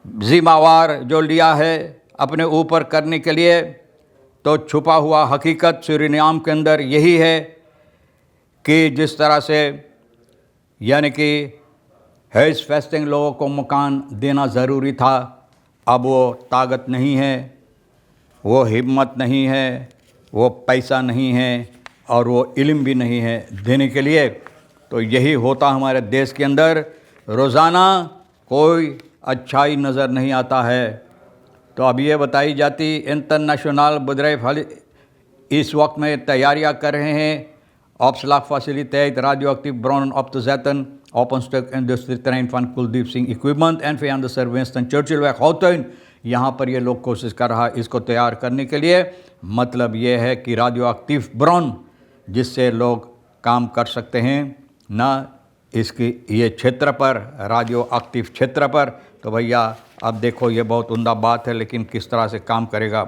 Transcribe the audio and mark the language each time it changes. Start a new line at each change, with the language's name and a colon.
Hindi: जिम्मेवार जो लिया है अपने ऊपर करने के लिए, तो छुपा हुआ हकीकत सूरीनाम के अंदर यही है कि जिस तरह से यानी कि हैज फेस्टिंग लोगों को मकान देना ज़रूरी था, अब वो ताकत नहीं है, वो हिम्मत नहीं है, वो पैसा नहीं है और वो इल्म भी नहीं है देने के लिए। तो यही होता हमारे देश के अंदर, रोज़ाना कोई अच्छाई नज़र नहीं आता है। तो अब ये बताई जाती इंटरनेशनल bedrijf इस वक्त में तैयारियां कर रहे हैं
Dutch: opslagfaciliteit radioactief bronnen op te zetten op een stuk industrieterrein van Kuldeep Singh Equipment en via de Sir Winston Churchill weg Houttuin।
Hindi: यहाँ पर ये लोग कोशिश कर रहा है इसको तैयार करने के लिए। मतलब ये है कि रेडियो एक्टिव ब्रॉन जिससे लोग काम कर सकते हैं ना, इसकी ये क्षेत्र पर, रेडियो एक्टिव क्षेत्र पर। तो भैया अब देखो ये बहुत उम्दा बात है, लेकिन किस तरह से काम करेगा।